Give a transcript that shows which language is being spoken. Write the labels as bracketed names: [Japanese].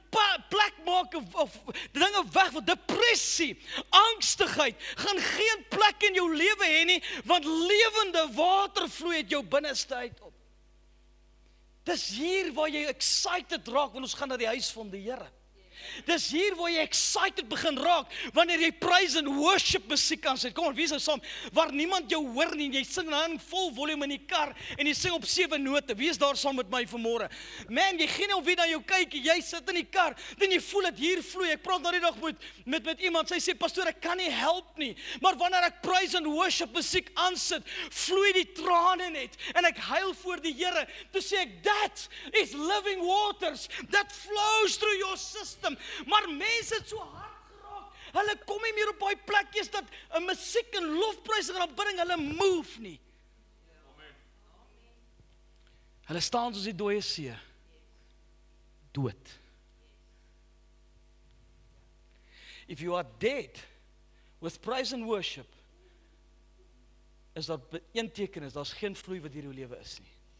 [Afrikaans] plek maak of dinge weg van depressie, angstigheid, gaan geen plek in jou lewe hê nie, want lewende water vloei uit jou binneste uit op. Dis hier waar jy excited raak, want ons gaan na die huis van die Here. Dis hier waar jy excited begin raak, wanneer jy praise and worship musiek aansit. Kom aan, wie is nou saam, waar niemand jou hoor nie, jy sing dan vol volume in die kar, en jy sing op 7 note, wie is daar saam met my vanmôre? Man, jy gee nie om wie na jou kyk, jy sit in die kar, dan jy voel dit hier vloei. Ek praat nou die dag met iemand, sy sê, pastoor, ek kan nie help nie, maar wanneer ek praise and worship musiek aansit, vloei die trane net, en ek huil voor die Here, toe sê ek, [English] that is living waters, that flows through your system. [Afrikaans] Maar mense het so hard geraak, hulle kom nie meer op daai plekjies dat 'n musiek en lofprysing en aanbidding hulle move nie. Hulle staan soos die dooie see, dood. [English] If you are dead with praise and worship, [Afrikaans] is daar een teken is, daar's geen vloei wat hier in jou lewe is nie.